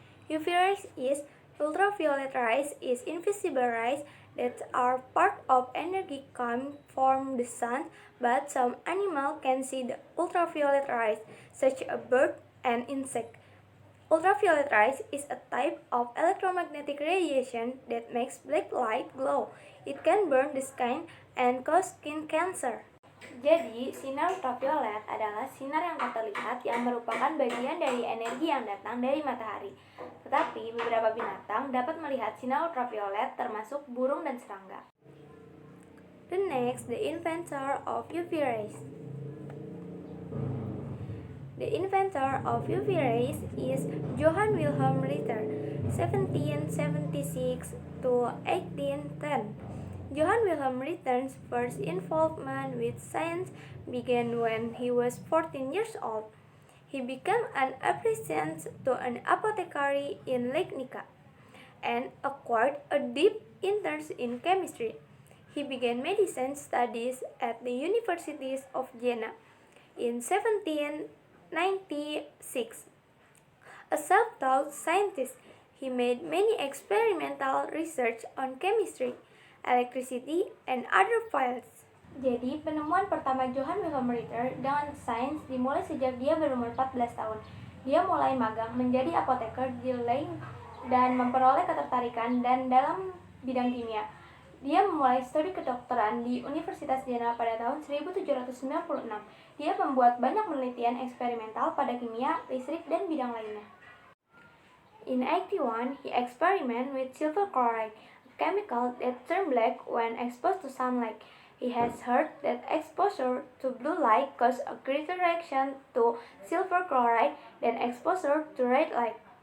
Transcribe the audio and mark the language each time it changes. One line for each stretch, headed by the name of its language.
English: UV rays is ultraviolet rays is invisible rays that are part of energy coming from the sun, but some animals can see the ultraviolet rays, such as a bird and insect. Ultraviolet rays is a type of electromagnetic radiation that makes black light glow. It can burn the skin and cause skin cancer.
Indonesian: Jadi, sinar ultraviolet adalah sinar yang tak terlihat yang merupakan bagian dari energi yang datang dari matahari. Tetapi, beberapa binatang dapat melihat sinar ultraviolet termasuk burung dan serangga.
English: The next, the inventor of UV rays. The inventor of UV rays is Johann Wilhelm Ritter, 1776 to 1810. Johann Wilhelm Ritter's first involvement with science began when he was 14 years old. He became an apprentice to an apothecary in Leipzig and acquired a deep interest in chemistry. He began medicine studies at the universities of Jena. In 1796, a self-taught scientist, he made many experimental research on chemistry, electricity, and other fields.
Indonesian: Jadi, penemuan pertama Johann Wilhelm Ritter dengan sains dimulai sejak dia berumur 14 tahun. Dia mulai magang menjadi apoteker di Leipzig dan memperoleh ketertarikan dan dalam bidang kimia. Dia memulai studi kedokteran di Universitas Jena pada tahun 1796. Dia membuat banyak penelitian eksperimental pada kimia, listrik, dan bidang lainnya.
English: In 1881, he experimented with silver chloride, chemical that turn black when exposed to sunlight. He has heard that exposure to blue light causes a greater reaction to silver chloride than exposure to red light.